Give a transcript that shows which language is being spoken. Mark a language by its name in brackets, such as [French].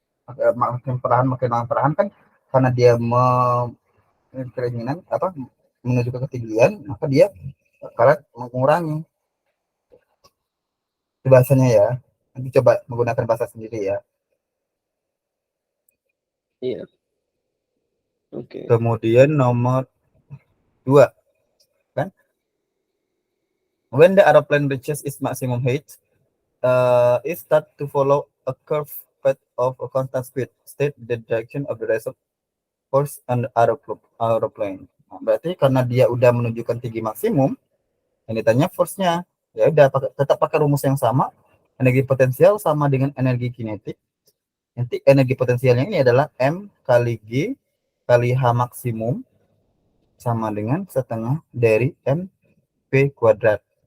[Indonesian] Makin perlahan kan karena dia keinginan apa menuju ke ketinggian, maka dia bakalan mengurangi. Itu bahasanya ya. Nanti coba menggunakan bahasa sendiri ya. Iya. Oke. Kemudian nomor 2 kan, [English] when the aeroplane reaches its maximum height, it start to follow a curved path of a constant speed, state the direction of the rest of force on the aeroplane. [Indonesian] Nah, berarti karena dia udah menunjukkan tinggi maksimum, yang ditanya force-nya, ya udah tetap pakai rumus yang sama, energi potensial sama dengan energi kinetik. Nanti energi potensialnya ini adalah M kali G kali H maksimum sama dengan setengah dari M V kuadrat.